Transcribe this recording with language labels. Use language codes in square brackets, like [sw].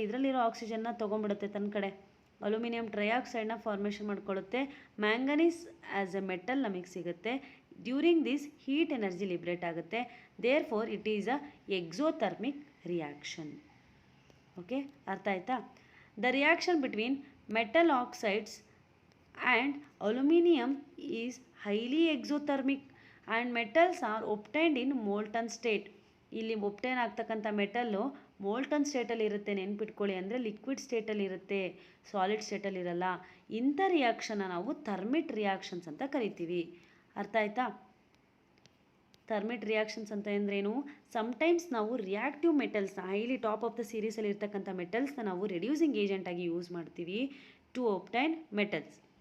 [kn] ಇದರಲ್ಲಿರೋ ಆಕ್ಸಿಜನ್ನ ತೊಗೊಂಡ್ಬಿಡುತ್ತೆ ತನ್ನ ಕಡೆ. Aluminium ಟ್ರೈಆಕ್ಸೈಡ್ನ formation ಮಾಡ್ಕೊಳ್ಳುತ್ತೆ. Manganese as A metal ನಮಗೆ ಸಿಗುತ್ತೆ. During this heat energy liberate ಆಗುತ್ತೆ. [en] Therefore it is a exothermic reaction. [kn] Okay, ಅರ್ಥ ಆಯ್ತಾ? [en] The reaction between metal oxides and aluminum is highly exothermic and metals are obtained in molten state. [kn] ಇಲ್ಲಿ obtain ಆಗ್ತಕ್ಕಂಥ metal molten ಸ್ಟೇಟಲ್ಲಿ ಇರುತ್ತೆ, ನೆನ್ಪಿಟ್ಕೊಳ್ಳಿ. ಅಂದರೆ liquid ಸ್ಟೇಟಲ್ಲಿ ಇರುತ್ತೆ, solid ಸ್ಟೇಟಲ್ಲಿ ಇರಲ್ಲ. ಇಂಥ ರಿಯಾಕ್ಷನ್ನ ನಾವು ಥರ್ಮಿಟ್ ರಿಯಾಕ್ಷನ್ಸ್ ಅಂತ ಕರಿತೀವಿ. ಅರ್ಥ ಆಯ್ತಾ? ಥರ್ಮಿಟ್ ರಿಯಾಕ್ಷನ್ಸ್ ಅಂತ ಅಂದ್ರೇನು? ಸಮ್ಟೈಮ್ಸ್ ನಾವು reactive ಮೆಟಲ್ಸ್ನ, highly top of the ಸೀರೀಸಲ್ಲಿ ಇರ್ತಕ್ಕಂಥ ಮೆಟಲ್ಸ್ನ ನಾವು ರೆಡ್ಯೂಸಿಂಗ್ ಏಜೆಂಟಾಗಿ ಯೂಸ್ ಮಾಡ್ತೀವಿ [en] To obtain metals.